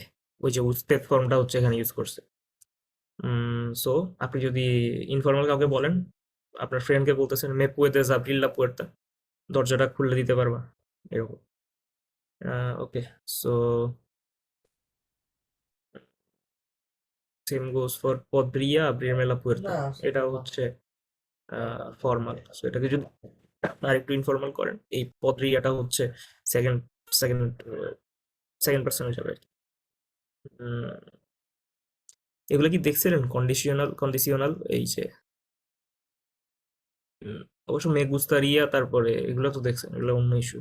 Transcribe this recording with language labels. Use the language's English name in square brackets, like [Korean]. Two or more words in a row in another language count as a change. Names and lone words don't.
[Bangla] ওই যে উস্তেদ ফর্মটা হচ্ছে এখানে ইউজ করছে। সো আপনি যদি ইনফর্মাল কাউকে বলেন, আপনার ফ্রেন্ডকে বলতেছেন [Spanish] me puedes abrir la puerta, [Bangla] দরজাটা খুলে দিতে পারবা, এরকম। [English] Okay, so same goes for [Spanish] podría abrirme la puerta, [Bangla] এটাও হচ্ছে ফর্মাল। সো এটাকে যদি আর একটু ইনফর্মাল করেন, এই পদ্রিয়াটা হচ্ছে [English] second second second person [Bangla] হিসাবে আর কি। উম, এগুলো কি দেখছিলেন? [English] conditional conditional, [Bangla] এই যে উম, অবশ্য [Spanish] me gustaría, [Bangla] তারপরে এগুলো তো দেখছেন, এগুলো অন্য ইস্যু।